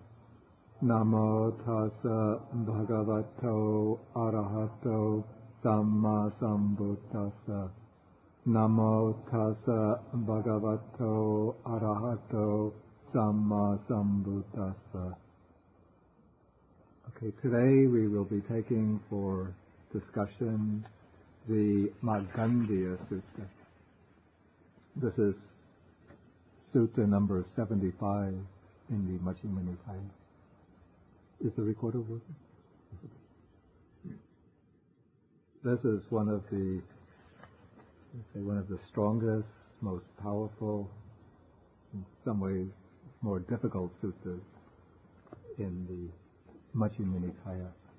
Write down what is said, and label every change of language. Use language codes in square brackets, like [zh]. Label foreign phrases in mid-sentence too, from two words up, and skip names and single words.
[pi] Namo tassa bhagavato arahato samma sambuddhassa. Namo tassa bhagavato arahato samma sambuddhassa. [en] Okay, today we will be taking for discussion the Māgandiya Sutta. This is Sutta number 75 in the Majjhima Nikaya. Is the recorder working? This is one of the strongest, most powerful, in some ways more difficult suttas in the Majjhima Nikaya.